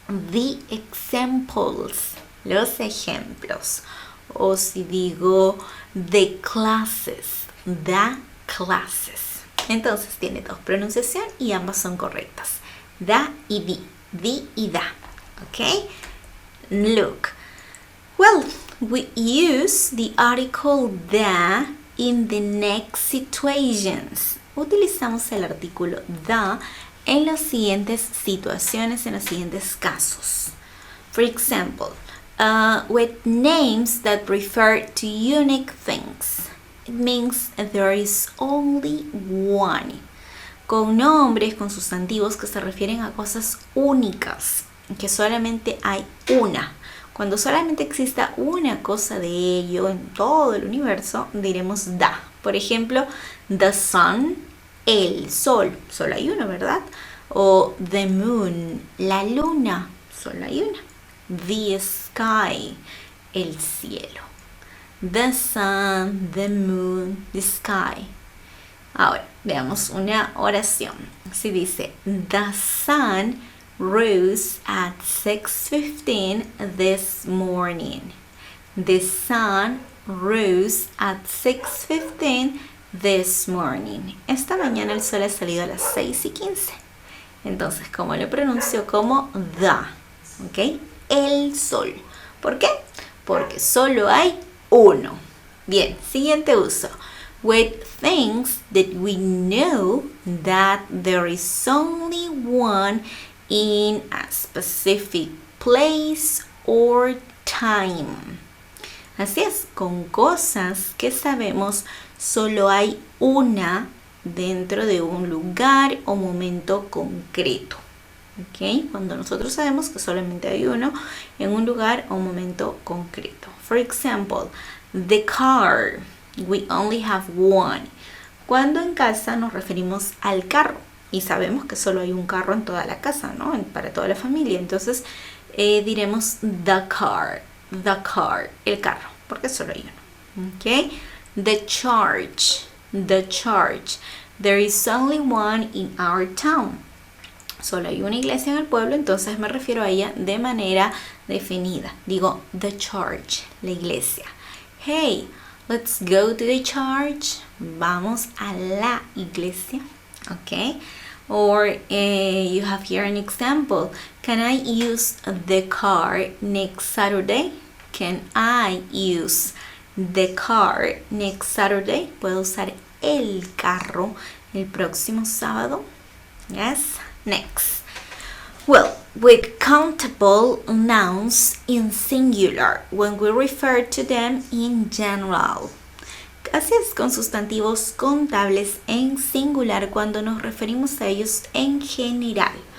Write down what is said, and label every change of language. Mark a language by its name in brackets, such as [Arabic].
[English] The examples, [Spanish] los ejemplos. O si digo [English] the classes, the classes. [Spanish] Entonces tiene dos pronunciación y ambas son correctas. The y the y the. ¿Ok? [English] Look. Well, we use the article the in the next situations. [Spanish] Utilizamos el artículo the en las siguientes situaciones, en los siguientes casos. [English] For example, with names that refer to unique things. It means there is only one. [Spanish] Con nombres, con sustantivos que se refieren a cosas únicas, que solamente hay una. Cuando solamente exista una cosa de ello en todo el universo, diremos the. Por ejemplo, the sun, el sol, solo hay uno, ¿verdad? O the moon, la luna, solo hay una. [English] The sky, [Spanish] el cielo. [English] The sun, the moon, the sky. [Spanish] Ahora, veamos una oración. Si dice, [English] the sun rose at 6:15 this morning. The sun rose at 6:15 this morning. [Spanish] Esta mañana el sol ha salido a las 6:15. Entonces, ¿cómo lo pronuncio? Como the. ¿Ok? El sol. ¿Por qué? Porque solo hay uno. Bien, siguiente uso. [English] With things that we know that there is only one in a specific place or time. [Spanish] Así es, con cosas que sabemos solo hay una dentro de un lugar o momento concreto. ¿Ok? Cuando nosotros sabemos que solamente hay uno en un lugar o momento concreto. [English] For example, the car. We only have one. [Spanish] Cuando en casa nos referimos al carro y sabemos que solo hay un carro en toda la casa, ¿no? Para toda la familia. Entonces diremos the car, el carro, porque solo hay uno. ¿Ok? [English] The church. There is only one in our town. [Spanish] Solo hay una iglesia en el pueblo, entonces me refiero a ella de manera definida. Digo the church, la iglesia. [English] Hey, let's go to the church. [Spanish] Vamos a la iglesia. [English] Okay. Or you have here an example. Can I use the car next Saturday? Can I use the car next Saturday? [Spanish] ¿Puedo usar el carro el próximo sábado? [English] Yes. Next. Well, with countable nouns in singular when we refer to them in general. [Spanish] Así es, con sustantivos contables en singular cuando nos referimos a ellos en general.